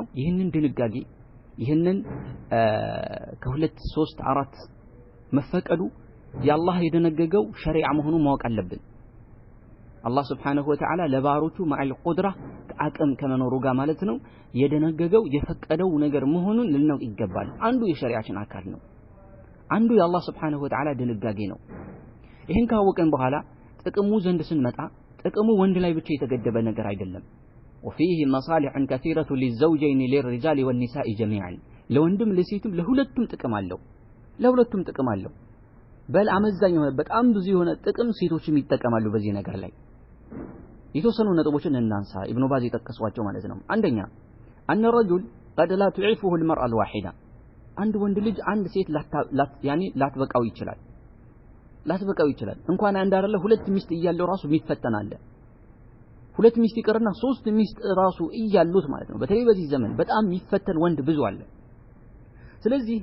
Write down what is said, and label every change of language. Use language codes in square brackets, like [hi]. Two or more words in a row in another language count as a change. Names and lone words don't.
[am] ይህንን ድንጋጌ ይህንን ከሁለት ሶስት አራት መፈቀዱ የአላህ የደነገገው ሸሪዓ መሆኑን ማወቅ አለብን። አላህ [ar] سبحانه وتعالى [am] ለባሮቹ [ar] مع القدرة [am] አቅም ከመኖሩ ጋር ማለት ነው የደነገገው የፈቀደው ነገር መሆኑን ልናውቅ ይገባል። አንዱ የሸሪዓችን አካል ነው። አንዱ የአላህ [ar] سبحانه وتعالى [am] ድንጋጌ ነው። ይህን ካወቀን በኋላ ጥቅሙ ዘንድ ስንመጣ ጥቅሙ ወንድ ላይ ብቻ የተገደበ ነገር አይደለም። [ar] وفيه مصالح كثيرة للزوجين للرجال والنساء جميعا [am] ለወንድም ለሴትም ለሁለቱም ጥቅም አለው። በል አመዛኝ የሆነ በጣም ብዙ የሆነ ጥቅም ሴቶችም ይጠቀማሉ በዚህ ነገር ላይ። የተወሰኑ ነጥቦችን እናንሳ ኢብኑ ባዝ የጠቀሷቸው ማለት ነው። አንደኛ [ar] أن الرجل قد لا تعفه المرأة الواحدة [am] አንድ ወንድ ልጅ አንድ ሴት ላትበቃው ይችላል እንኳን አንድ አይደለ ሁለት ሚስት እያለው ራሱ የሚፈተናል። ሁለት ሚስት ይቀርና ሶስት ሚስት ራሱ እያሉት ማለት ነው። በተለይ በዚህ ዘመን በጣም የሚፈተን ወንድ ብዙ አለ። ስለዚህ